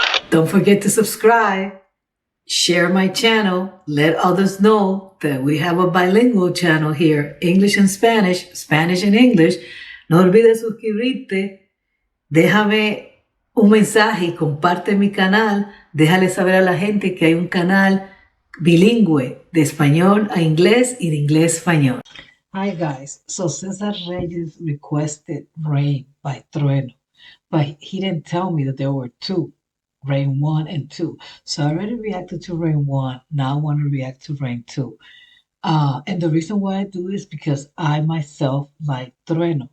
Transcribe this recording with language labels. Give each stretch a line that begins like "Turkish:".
English: Don't forget to subscribe, share my channel, let others know that we have a bilingual channel here, English and Spanish, Spanish and English.
Spanish: No olvides suscribirte, déjame un mensaje y comparte mi canal. Déjale saber a la gente que hay un canal bilingüe de español a inglés y de inglés a español.
English: Hi guys, so Cesar Reyes requested Rain by Trueno, but he didn't tell me that there were two, Rain 1 and 2. So I already reacted to Rain 1, now I want to react to Rain 2. And the reason why I do is because I myself like Trueno.